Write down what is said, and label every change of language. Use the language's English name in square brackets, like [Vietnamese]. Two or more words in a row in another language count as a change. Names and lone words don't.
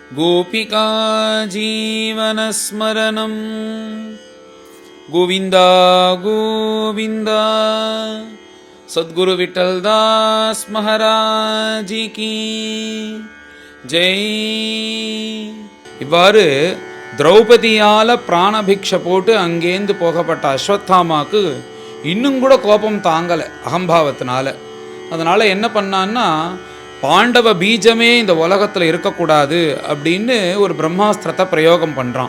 [Hindi] गोपिका जीवनस्मरणं गोविन्द गोविन्द सद्गुरु विठलदास महाराज की जय. [Tamil] இவ்வாறு திரௌபதியால் பிராணபிக்ஷை போட்டு அங்கேருந்து போகப்பட்ட அஸ்வத்தாமாவுக்கு இன்னும் கூட கோபம் தாங்கலை அகம்பாவத்தினால. அதனால் என்ன பண்ணான்னா, பாண்டவ பீஜமே இந்த உலகத்தில் இருக்கக்கூடாது அப்படின்னு ஒரு பிரம்மாஸ்திரத்தை பிரயோகம் பண்ணுறான்.